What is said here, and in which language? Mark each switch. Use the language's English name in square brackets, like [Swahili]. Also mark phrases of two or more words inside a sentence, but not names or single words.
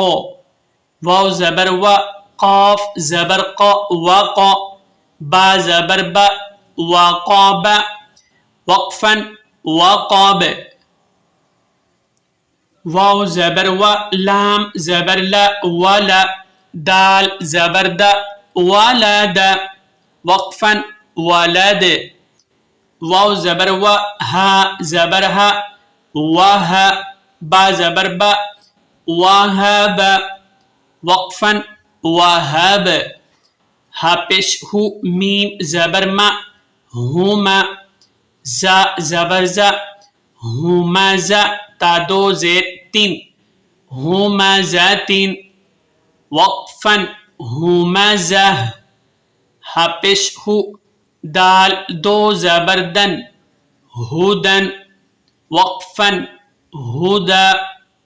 [Urdu] واو زبر و قاف زبر قا وقا با زبر با وقاب وقفا وقاب. واو زبر و لام زبر لا ولا دال زبر دا ولد وقفا ولد. واو زبر و ها زبر ها وها با زبر با وهب وقفا وهب. ها پیش ہو میم زبر ما ہما زا زبر زا ہما زا تا دو زیر تین ہما زاتین وقفا ہما زا. ہا پیش ہو دال دو زبر دن ہدن وقفا ہدا